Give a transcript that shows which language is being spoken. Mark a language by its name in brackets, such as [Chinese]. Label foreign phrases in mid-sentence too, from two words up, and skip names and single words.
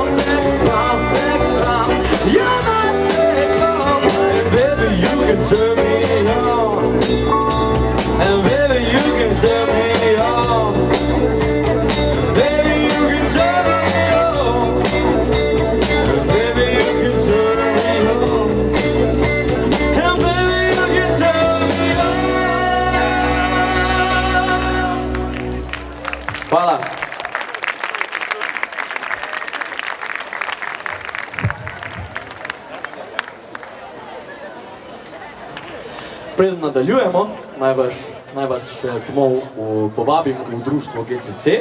[English] Sex bomb, you're my sex bomb, and baby you can turn me on, and baby you can turn me on, baby you can turn me on, and baby you can turn me on, and baby you can turn me on. [Slovenian] Hvala. Preden nadaljujemo, naj vas še samo povabim v društvo GCC.